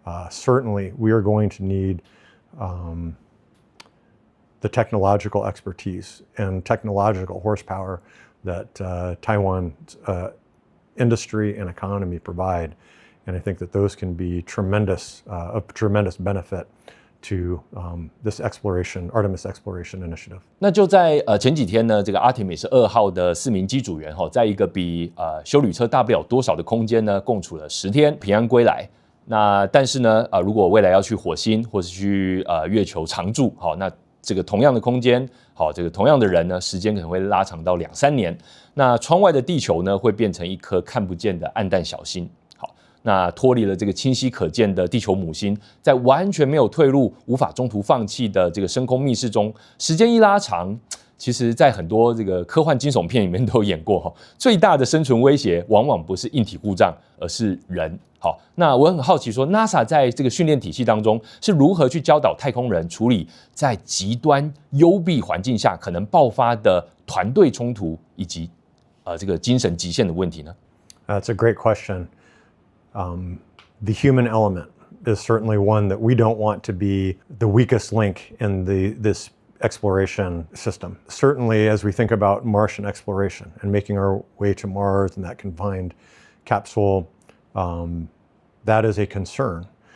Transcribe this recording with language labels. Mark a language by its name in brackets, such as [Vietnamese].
[English] Certainly, we are going to need the technological expertise and technological horsepower that Taiwan's industry and economy provide. And I think that those can be of tremendous benefit to this Artemis exploration initiative. [Chinese] 那就在前几天呢，这个 Artemis 2号的4名机组员在一个比休旅车大不了多少的空间呢，共处了10天，平安归来。那但是呢，如果未来要去火星或是去月球常驻，那这个同样的空间，这个同样的人呢，时间可能会拉长到2-3年。那窗外的地球呢，会变成一颗看不见的暗淡小星。那脱离了这个清晰可见的地球母星，在完全没有退路、无法中途放弃的这个深空密室中，时间一拉长，其实在很多这个科幻惊悚片里面都有演过最大的生存威胁往往不是硬体故障，而是人。好，那我很好奇说 ，NASA 在这个训练体系当中是如何去教导太空人处理在极端幽闭环境下可能爆发的团队冲突以及这个精神极限的问题呢？ [English] That's a great question. The human element is certainly one that we don't want to be the weakest link in this exploration system. Certainly, as we think about Martian exploration and making our way to Mars and that confined capsule, that is a concern.